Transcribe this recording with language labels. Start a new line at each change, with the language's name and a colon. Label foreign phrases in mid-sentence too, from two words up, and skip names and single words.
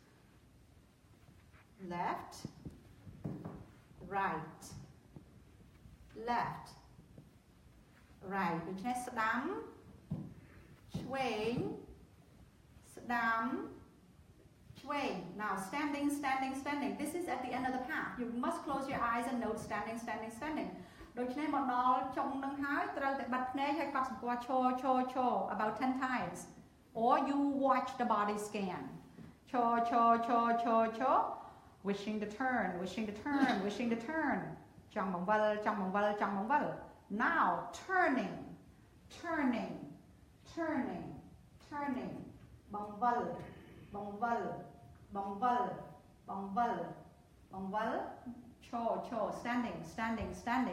English: Left, right, left, right. You just down, swing, down, swing. Now standing. This is at the end of the path. You must close your eyes and note standing.
Khmer: ដូច្នេះមកដល់ចុងនឹងហើយត្រូវតែបិទភ្នែកហើយកត់សម្គាល់ឈរ
English: about 10 times or you watch the body scan
Khmer: ឈរ
English: wishing to turn
Khmer: ចង់បង្វិល
English: now turning
Khmer: បង្វិល, ឈរ,
English: standing.